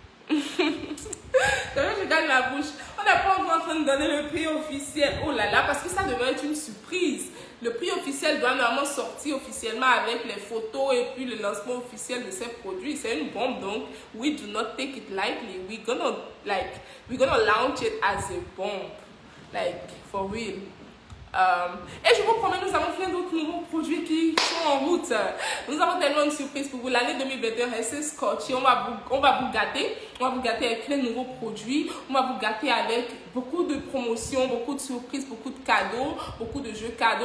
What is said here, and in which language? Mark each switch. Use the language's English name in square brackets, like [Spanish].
[French] Je garde ma bouche. On n'est pas encore en train de donner le prix officiel. Oh là là, parce que ça devrait être une surprise. Le prix officiel doit normalement sortir officiellement avec les photos et puis le lancement officiel de ces produits. C'est une bombe, donc [English] we do not take it lightly. We're gonna launch it as a bomb, like for real. [French] Et je vous promets, nous avons plein d'autres nouveaux produits qui sont en route. Nous avons tellement de surprises pour vous. L'année 2021 restez scotché. On va vous gâter. On va vous gâter avec plein de nouveaux produits. On va vous gâter avec beaucoup de promotions, beaucoup de surprises, beaucoup de cadeaux, beaucoup de jeux cadeaux.